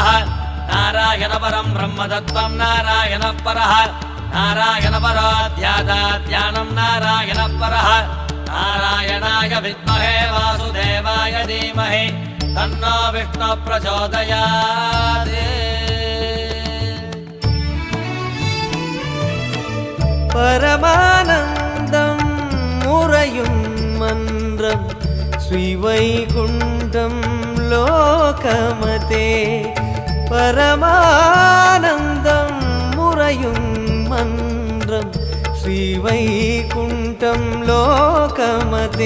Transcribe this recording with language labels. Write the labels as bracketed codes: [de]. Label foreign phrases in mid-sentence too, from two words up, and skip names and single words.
[sa] నారాయణ పరం బ్రహ్మతత్వం నారాయణ పరః. నారాయణ పరో ధ్యానం నారాయణ పరః. నారాయణాయ విద్మహే వాసుదేవాయ ధీమహి తన్నో విష్ణు ప్రచోదయాత్. [ta] பரமானந்தம் முறையும் மன்றம் ஸ்ரீவைகுண்டம் லோகமதே. பரமானந்தம் முறையும் மன்றம் ஸ்ரீவைகுண்டம் லோகமதே.